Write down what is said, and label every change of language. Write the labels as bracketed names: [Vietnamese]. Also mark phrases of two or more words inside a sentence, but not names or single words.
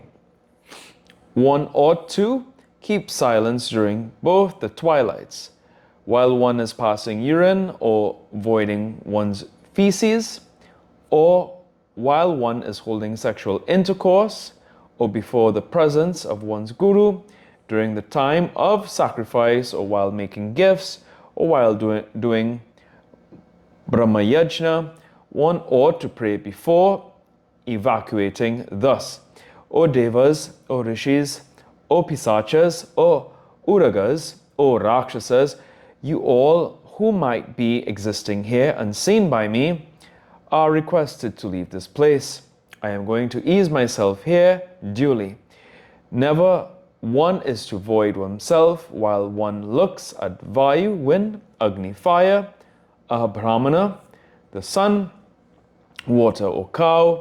[English] One ought to keep silence during both the twilights, while one is passing urine or voiding one's feces, or while one is holding sexual intercourse, or before the presence of one's guru, during the time of sacrifice, or while making gifts, or while doing Brahma Yajna. One ought to pray before evacuating thus: O Devas, O Rishis, O Pisachas, O Uragas, O Rakshasas, you all who might be existing here unseen by me are requested to leave this place. I am going to ease myself here duly. Never one is to void oneself while one looks at Vayu, wind, Agni, fire, Brahmana, the sun, water or cow.